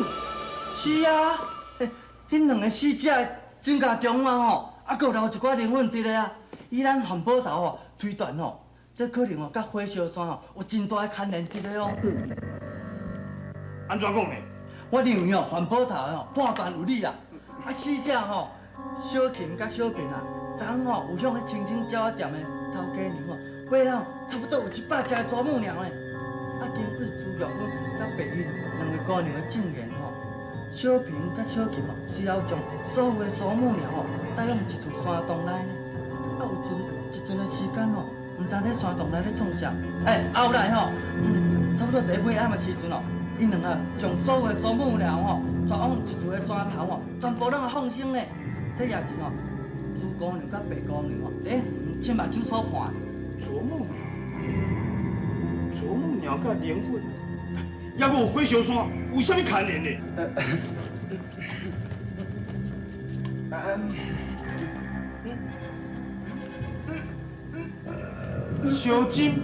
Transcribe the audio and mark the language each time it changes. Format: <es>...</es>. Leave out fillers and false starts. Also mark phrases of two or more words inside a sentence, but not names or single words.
<nan>是啊，迄两个死者真甲中啊吼，阁有留一寡灵魂伫咧啊。以咱环保头吼推断吼，这可能甲火烧山吼有真大的牵连伫咧哦。安怎讲呢？我认为哦，环保头吼判断有理啦。死者吼，小琴甲小平啊，昨昏吼有向迄青青鸟仔店的头家娘吼买了差不多有100只的祖母娘嘞。根据朱玉芬甲白玉两位姑娘的证言吼，小平甲小琴吼随后将所有的祖母娘吼带往一处山洞内呢。有一阵的时间吼，唔知咧山洞内咧创啥。后来吼，差不多第尾暗的时阵哦。因两个将所有的祖母娘吼，带往一处的山头吼，全部拢放生咧。这也是吼，朱姑娘甲白姑娘吼，第一亲目睭所看。祖母娘甲灵魂，还阁有火烧山，有啥物牵连呢？小金？</nan>